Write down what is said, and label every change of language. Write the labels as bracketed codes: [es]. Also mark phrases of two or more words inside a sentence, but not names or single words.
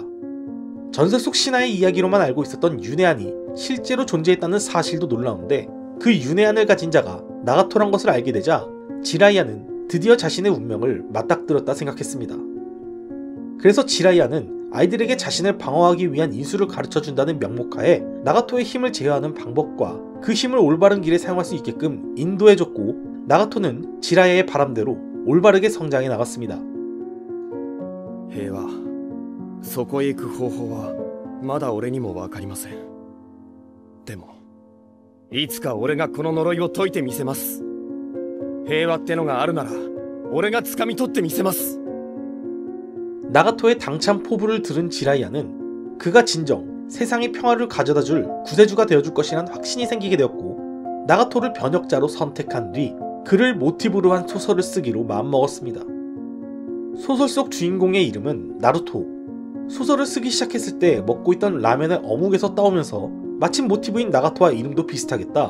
[ko] 전설 속 신화의 이야기로만 알고 있었던 윤회안이 실제로 존재했다는 사실도 놀라운데 그 윤회안을 가진 자가 나가토란 것을 알게 되자 지라이아는 드디어 자신의 운명을 맞닥뜨렸다 생각했습니다. 그래서 지라이아는 아이들에게 자신을 방어하기 위한 인수를 가르쳐준다는 명목하에 나가토의 힘을 제어하는 방법과 그 힘을 올바른 길에 사용할 수 있게끔 인도해줬고 나가토는 지라이아의 바람대로 올바르게 성장해 나갔습니다. [ja] 平和、そこへ行く方法はまだ俺にも分かりません。でもいつか俺がこの呪いを解いてみせます。平和ってのがあるなら俺が掴み取ってみせます。 [ko] 나가토의 당찬 포부를 들은 지라이아는 그가 진정 세상의 평화를 가져다줄 구세주가 되어줄 것이란 확신이 생기게 되었고 나가토를 변역자로 선택한 뒤 그를 모티브로 한 소설을 쓰기로 마음먹었습니다. 소설 속 주인공의 이름은 나루토. 소설을 쓰기 시작했을 때 먹고 있던 라면의 어묵에서 따오면서 마침 모티브인 나가토와 이름도 비슷하겠다.